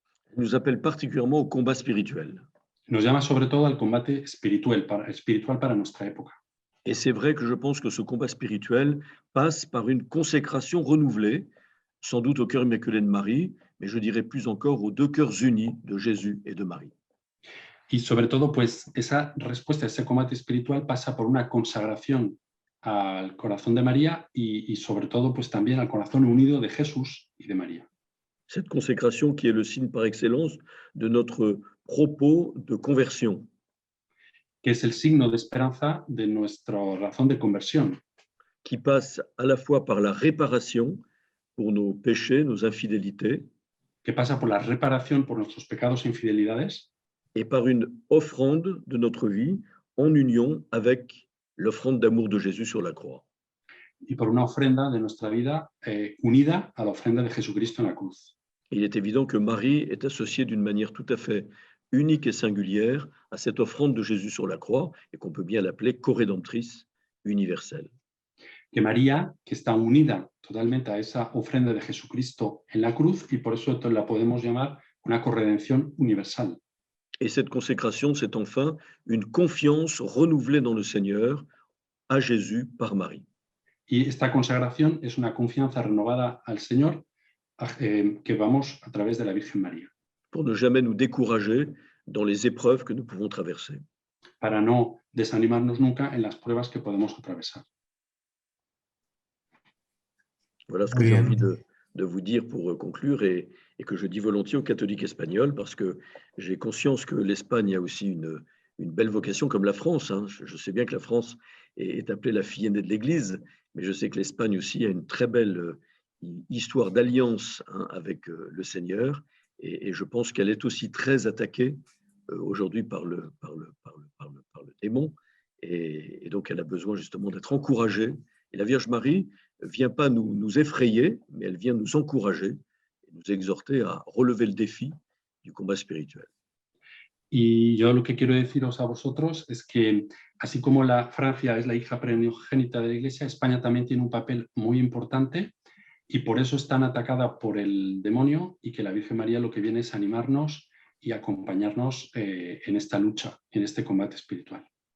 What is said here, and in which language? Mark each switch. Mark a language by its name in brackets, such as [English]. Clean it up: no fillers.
[French] Elle nous appelle particulièrement au combat spirituel. [Spanish] Nos llama sobre todo al combate espiritual para nuestra época. [French] Et c'est vrai que je pense que ce combat spirituel passe par une consécration renouvelée, sans doute au cœur immaculé de Marie, mais je dirais plus encore aux deux cœurs unis de Jésus et de Marie. [Spanish] Y sobre todo, pues, esa respuesta, ese combate espiritual pasa por una consagración al corazón de María y sobre todo, pues, también al corazón unido de Jesús y de María. [French] Cette consécration qui est le signe par excellence de notre propos de conversion. [Spanish] Que es el signo de esperanza de nuestra razón de conversión. [French] Qui passe à la fois par la réparation pour nos péchés, nos infidélités. [Spanish] Que pasa por la reparación por nuestros pecados e infidelidades. [French] Et par une offrande de notre vie en union avec l'offrande d'amour de Jésus sur la croix. [Spanish] Y por una ofrenda de nuestra vida unida a la ofrenda de Jesucristo en la cruz. [French] Il est évident que Marie est associée d'une manière tout à fait unique et singulière à cette offrande de Jésus sur la croix et qu'on peut bien l'appeler corédemptrice universelle. [Spanish] Que María, que está unida totalmente a esa ofrenda de Jesucristo en la cruz y por eso la podemos llamar una corredención universal. [French] Et cette consécration, c'est enfin une confiance renouvelée dans le Seigneur à Jésus par Marie. [Spanish] Y esta consagración es una confianza renovada al Señor que vamos a través de la Virgen María. [French] Pour ne jamais nous décourager dans les épreuves que nous pouvons traverser. [Spanish] Para no desanimarnos nunca en las pruebas que podemos atravesar. [French] Voilà ce que j'ai envie de vous dire pour conclure et que je dis volontiers aux catholiques espagnols parce que j'ai conscience que l'Espagne a aussi une belle vocation comme la France. Hein. Je sais bien que la France est appelée la fille aînée de l'Église, mais je sais que l'Espagne aussi a une très belle histoire d'alliance avec le Seigneur et je pense qu'elle est aussi très attaquée aujourd'hui par le démon et donc elle a besoin justement d'être encouragée. Et la Vierge Marie ne vient pas nous effrayer, mais elle vient nous encourager et nous exhorter à relever le défi du combat spirituel. [Spanish] Y yo lo que quiero deciros a vosotros es que, así como Francia es la hija primogénita de la Iglesia, España también tiene un papel muy importante y por eso es tan atacada por el demonio y que la Virgen María lo que viene es animarnos y acompañarnos en esta lucha, en este combate espiritual.